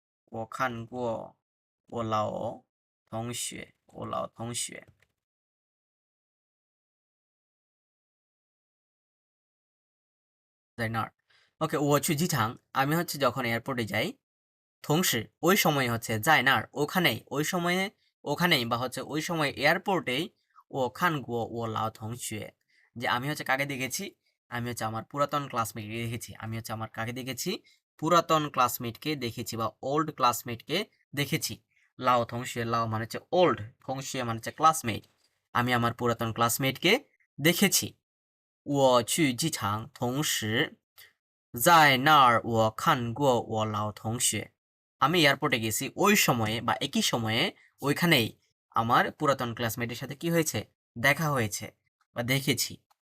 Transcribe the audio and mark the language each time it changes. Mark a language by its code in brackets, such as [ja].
[zh] 我看过我老同学，我老同学在那儿。 [bn] ওকে, [zh] 我去机场, [bn] আমি হচ্ছে যখন এয়ারপোর্টে যাই। 同时ওই সময় হচ্ছে在那儿, ওখানেই, ওই সময়ে ওখানেই বা হচ্ছে ওই সময় এয়ারপোর্টেই [zh] 我看过我老同学, [bn] যে আমি হচ্ছে কাকে দেখেছি? আমি হচ্ছে আমার পুরাতন ক্লাসমেটকে দেখেছি। আমি হচ্ছে আমার কাকে দেখেছি? পুরাতন ক্লাসমেটকে দেখেছি বা ওল্ড ক্লাসমেটকে দেখেছি। লাও থংশে, লাও মানে হচ্ছে ওল্ড, থংশে মানে হচ্ছে ক্লাসমেট। আমি আমার পুরাতন ক্লাসমেটকে দেখেছি। [zh] 我去机场，同时在那儿我看过我老同学。 [bn] আমি এয়ারপোর্টে গেছি ওই সময়ে বা একই সময়ে ওইখানেই আমার পুরাতন ক্লাসমেটের সাথে কি হয়েছে? দেখা হয়েছে বা দেখেছি।